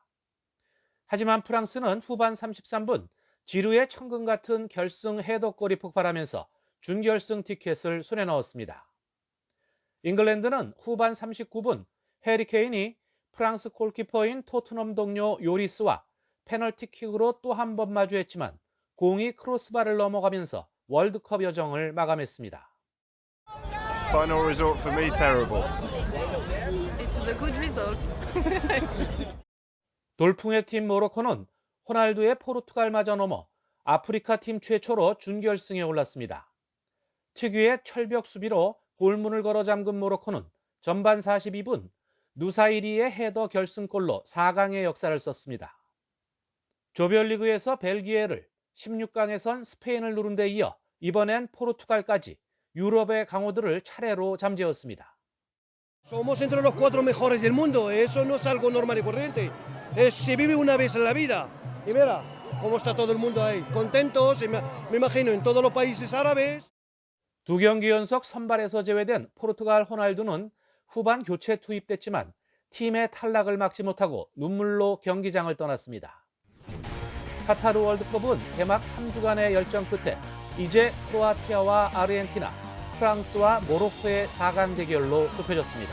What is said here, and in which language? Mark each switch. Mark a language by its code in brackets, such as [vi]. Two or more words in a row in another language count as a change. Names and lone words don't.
[ko] 하지만 프랑스는 후반 33분 지루의 천금 같은 결승 헤더골이 폭발하면서 준결승 티켓을 손에 넣었습니다. 잉글랜드는 후반 39분 해리케인이 프랑스 골키퍼인 토트넘 동료 요리스와 페널티킥으로 또 한 번 마주했지만 공이 크로스바를 넘어가면서 월드컵 여정을 마감했습니다. [en] Final result for me, terrible. It was a good result. [ko] 돌풍의 팀 모로코는 호날두의 포르투갈마저 넘어 아프리카 팀 최초로 준결승에 올랐습니다. 특유의 철벽 수비로 골문을 걸어 잠근 모로코는 전반 42분 누사이리의 헤더 결승골로 4강의 역사를 썼습니다. 조별리그에서 벨기에를, 16강에선 스페인을 누른 데 이어 이번엔 포르투갈까지 유럽의 강호들을 차례로 잠재웠습니다. [es] Somos entre los 4 mejores del mundo. Eso no es algo normal y corriente. Se vive una vez en la vida. Y mira cómo está todo el mundo ahí, contentos. Me imagino en todos los países árabes. [ko] 두 경기 연속 선발에서 제외된 포르투갈 호날두는 후반 교체 투입됐지만 팀의 탈락을 막지 못하고 눈물로 경기장을 떠났습니다. 카타르 월드컵은 개막 3주간의 열정 끝에 이제 크로아티아와 아르헨티나, 프랑스와 모로코의 4강 대결로 좁혀졌습니다.